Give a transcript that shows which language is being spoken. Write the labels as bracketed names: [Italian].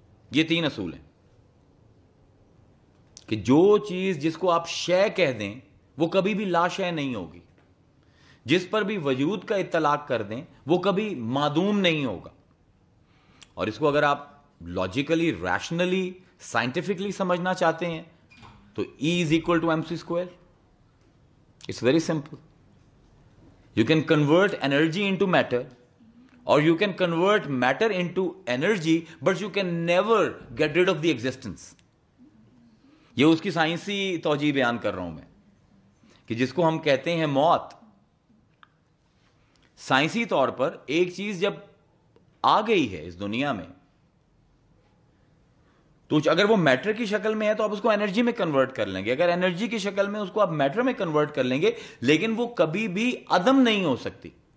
[Urdu] یہ تین اصول ہیں کہ جو چیز جس کو آپ شے کہہ دیں وہ کبھی بھی لا شے نہیں ہوگی، جس پر بھی وجود کا اطلاق کر دیں وہ کبھی معدوم نہیں ہوگا. اور اس کو اگر آپ لاجیکلی، ریشنلی، سائنٹیفکلی سمجھنا چاہتے ہیں تو [English] E is equal to mc square. It's very simple. You can convert energy into matter, or you can convert matter into energy, but you can never get rid of the existence. [Urdu] یہ اس کی سائنسی توجیہ بیان کر رہا ہوں میں کہ جس کو ہم کہتے ہیں موت. سائنسی طور پر ایک چیز جب آ گئی ہے اس دنیا میں تو اگر وہ میٹر کی شکل میں ہے تو آپ اس کو انرجی میں کنورٹ کر لیں گے، اگر انرجی کی شکل میں اس کو آپ میٹر میں کنورٹ کر لیں گے، لیکن وہ کبھی بھی عدم نہیں ہو سکتی.